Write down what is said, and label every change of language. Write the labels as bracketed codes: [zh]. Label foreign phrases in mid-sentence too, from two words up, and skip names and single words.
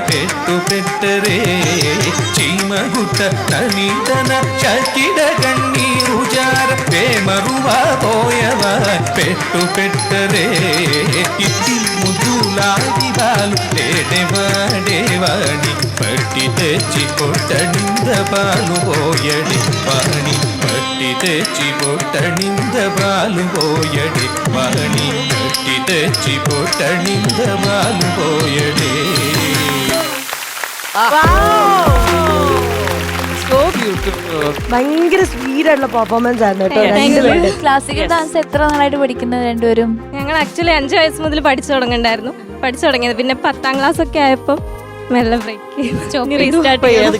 [te] పెట్టు పెట్టరే చీమగుట్టనని తన చక్కిడ కన్నీరు జారవే మరువా పోయవాయ్ పెట్టు పెట్టరే ఇట్టి ముద్దులాడి బాలు వాడేవాడి పట్టి తెచ్చి పొట్టనింద పాలు పోయడి వాణి పట్టి తెచ్చి పొట్టనింద పాలు పోయడి వాణి పట్టి తెచ్చి పొట్టనింద పాలు పోయడే. [ml] ഭയങ്കര സ്വീറ്റ് ആയിട്ടുള്ള പെർഫോമൻസ് ആയിരുന്നു. [en] classical dance [ml] എത്ര നാളായിട്ട് പഠിക്കുന്നത് രണ്ടുപേരും? ഞങ്ങൾ ആക്ച്വലി 5 വയസ്സ് മുതൽ പഠിച്ചു തുടങ്ങിയത്. പിന്നെ 10ാം ക്ലാസ് ഒക്കെ ആയപ്പോ മെല്ലെ ബ്രേക്ക്